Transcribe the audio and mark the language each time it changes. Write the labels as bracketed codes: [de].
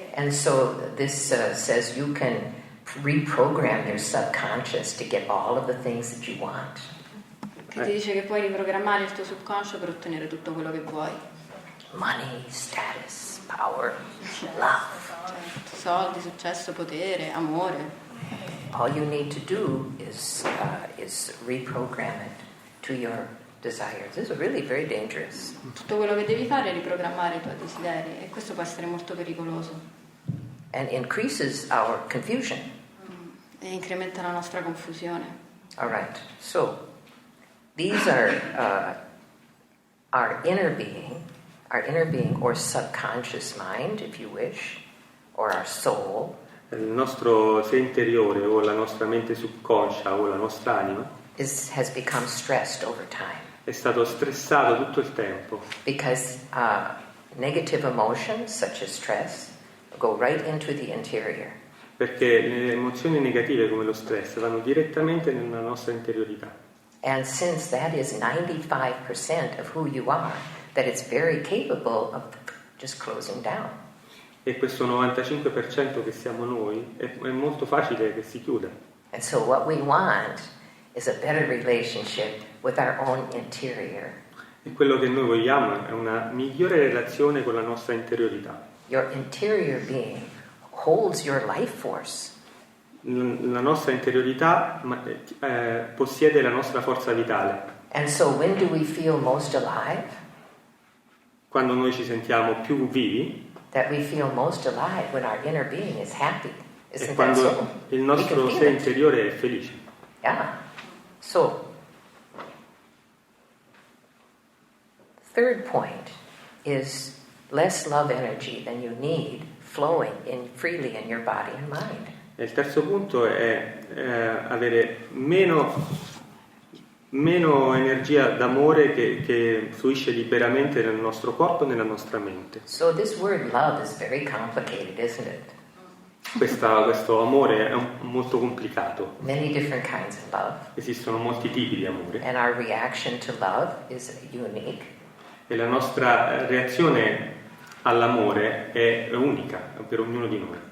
[en] And so this says you can reprogram your subconscious to get all of the things that you want. [it] Che ti dice che puoi riprogrammare il tuo subconscio per ottenere tutto quello che vuoi. [en] Money, status, power, love. [it] Certo, soldi, successo, potere, amore. [en] All you need to do is reprogram it to your desires. This is really very dangerous. [it] Tutto quello che devi fare è riprogrammare i tuoi desideri e questo può essere molto pericoloso. [en] And increases our confusion. [it] E incrementa la nostra confusione. [en] All right. So these are our inner being or subconscious mind, if you wish, or our soul. [it] Il nostro sé interiore o la nostra mente subconscia o la nostra anima [en] has become stressed over time. [it] È stato stressato tutto il tempo. [en] Because negative emotions such as stress go right into the interior. [it] Perché le emozioni negative come lo stress vanno direttamente nella nostra interiorità. [en] And since that is 95% of who you are, that it's very capable of just closing down. [it] E questo 95% che siamo noi è molto facile che si chiuda. [en] And so what we want is a better relationship with our own interior. [it] E quello che noi vogliamo è una migliore relazione con la nostra interiorità. [en] Your interior being holds your life force. [it] La nostra interiorità possiede la nostra forza vitale. [en] And so when do we feel most alive? [it] Quando noi ci sentiamo più vivi. [en] That we feel most alive when our inner being is happy. Isn't [it] E quando [en] that so? [it] il nostro sé interiore è felice. [en] Yeah. So, third point is less love energy than you need flowing freely in your body and mind. [it] E il terzo punto è avere meno energia d'amore che fluisce liberamente nel nostro corpo e nella nostra mente. [en] So this word love is very complicated, isn't it? [it] Questo amore è molto complicato. [en] Many different kinds of love. [it] Esistono molti tipi di amore. [en] And our reaction to love is unique. [it] E la nostra reazione all'amore è unica per ognuno di noi.